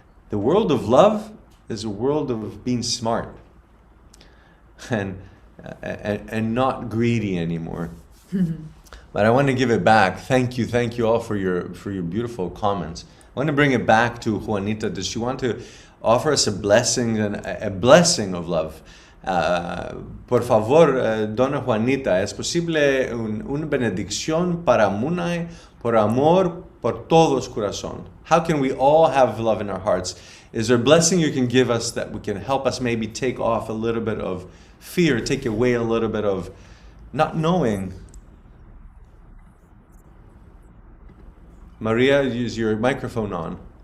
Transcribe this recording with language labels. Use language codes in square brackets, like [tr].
[en] The world of love is a world of being smart and not greedy anymore. But I want to give it back. Thank you all for your beautiful comments. I want to bring it back to Juanita. Does she want to offer us a blessing of love? [es] Por favor, Dona Juanita, ¿es posible una benedicción para Munai por amor por todos corazón? [en] How can we all have love in our hearts? Is there a blessing you can give us that we can help us maybe take off a little bit of fear, take away a little bit of not knowing? Maria, use your microphone on.